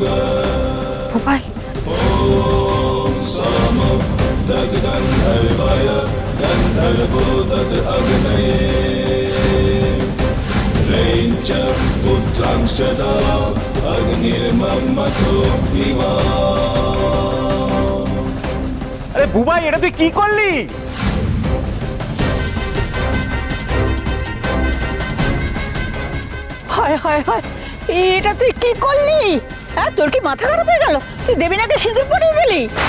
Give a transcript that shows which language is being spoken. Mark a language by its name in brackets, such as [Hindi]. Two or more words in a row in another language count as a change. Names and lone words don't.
[Bangla] বাবাই [Sanskrit] ॐ सोम दग्गन्धर्वाय गन्धर्वो दद् अग्नये रैञ्च पुत्रांश्च दा अग्निर्ममथो विवा। [Bangla] আরে বুবাই, এটা তুই কি করলি? হায় হায় হায়, এটা তুই কি করলি? হ্যাঁ, তোর কি মাথা খারাপ হয়ে গেল? তুই দেবিনাকে সিঁদুর পরিয়ে দিলি?